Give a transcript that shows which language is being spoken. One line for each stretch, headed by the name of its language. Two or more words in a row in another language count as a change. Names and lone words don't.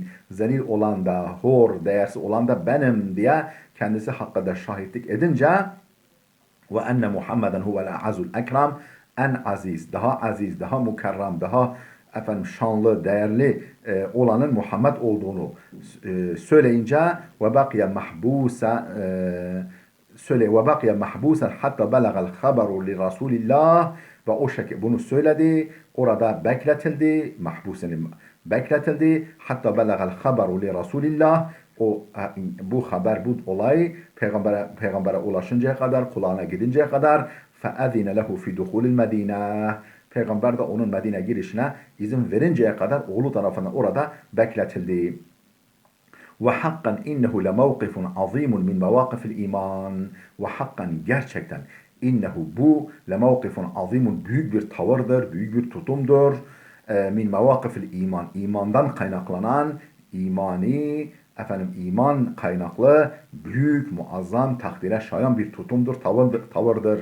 Turkish: Zelil olan da hor, değersiz olan da benim diye kendisi hakkında şahitlik edince ve
Arabic: أن محمدا هو الأعز الأكرم,
Turkish: en aziz, daha mukarram, daha şanlı, değerli olanın Muhammed olduğunu söyleyince
Arabic: وبقي محبوسا حتى بلغ الخبر لرسول الله
Turkish: ve o şekilde bunu söyledi. Orada bekletildi, bekletildi.
Arabic: حتى بلغ الخبر لرسول الله.
Turkish: Bu haber, bu olay peygambere ulaşıncaya kadar, kulağına gidinceye kadar
Arabic: فَاَذِنَ لَهُ فِي دُخُولِ الْمَد۪ينَةِ
Turkish: Peygamber de onun Medine girişine izin verinceye kadar oğlu tarafından orada bekletildi.
Arabic: وَحَقًّا اِنَّهُ لَمَوْقِفٌ عَظ۪يمٌ مِنْ مَوَاقِفِ الْا۪يمَانِ Hakkan gerçekten innehu bu لموقف عظيم
Turkish: büyük bir tavırdır, büyük bir tutumdur.
Arabic: من مواقف الإيمان,
Turkish: imandan kaynaklanan iman kaynaklı büyük, muazzam, takdire şayan bir tutumdur, tavırdır.